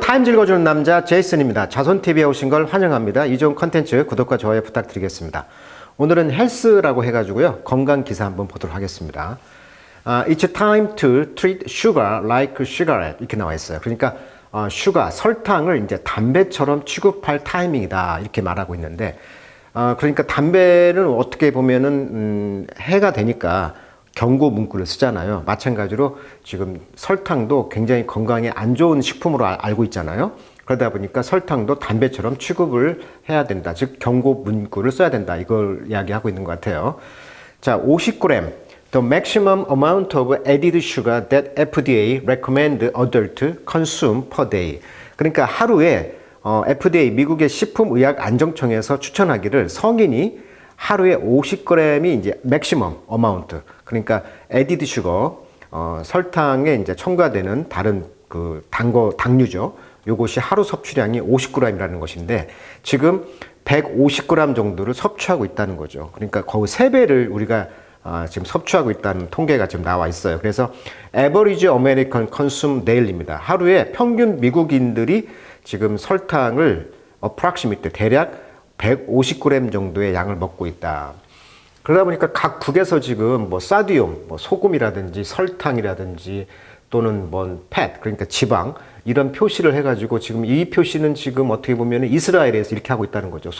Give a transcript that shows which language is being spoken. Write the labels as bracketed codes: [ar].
[ko] 타임즈 읽어주는 남자 제이슨입니다. 자손TV에 오신 걸 환영합니다. 이 좋은 컨텐츠 구독과 좋아요 부탁드리겠습니다. 오늘은 헬스라고 해가지고요. 건강 기사 한번 보도록 하겠습니다. [en] It's time to treat sugar like cigarette [ko] 이렇게 나와 있어요. 그러니까 슈가, 설탕을 이제 담배처럼 취급할 타이밍이다 이렇게 말하고 있는데 그러니까 담배는 어떻게 보면은 해가 되니까 경고 문구를 쓰잖아요. 마찬가지로 지금 설탕도 굉장히 건강에 안 좋은 식품으로 알고 있잖아요. 그러다 보니까 설탕도 담배처럼 취급을 해야 된다. 즉 경고 문구를 써야 된다. 이걸 이야기하고 있는 것 같아요. [en] 자, 50g The maximum amount of added sugar that FDA recommend adult consume per day. [ko] 그러니까 하루에 FDA 미국의 식품의약안정청에서 추천하기를 성인이 하루에 50g이 이제 맥시멈 어마운트. 그러니까 added sugar 설탕에 이제 첨가되는 다른 그 당류죠. 요것이 하루 섭취량이 50g이라는 것인데 지금 150g 정도를 섭취하고 있다는 거죠. 그러니까 거의 3배를 우리가 지금 섭취하고 있다는 통계가 지금 나와 있어요. [en] 그래서 Average American Consume Daily입니다. [ko] 하루에 평균 미국인들이 지금 설탕을 approximate 대략 150g 정도의 양을 먹고 있다. 그러다 보니까 각 국에서 지금 뭐 사디움, 뭐 소금이라든지 설탕이라든지 또는 뭐 팻, 그러니까 지방 이런 표시를 해가지고 지금 이 표시는 지금 어떻게 보면 이스라엘에서 이렇게 하고 있다는 거죠.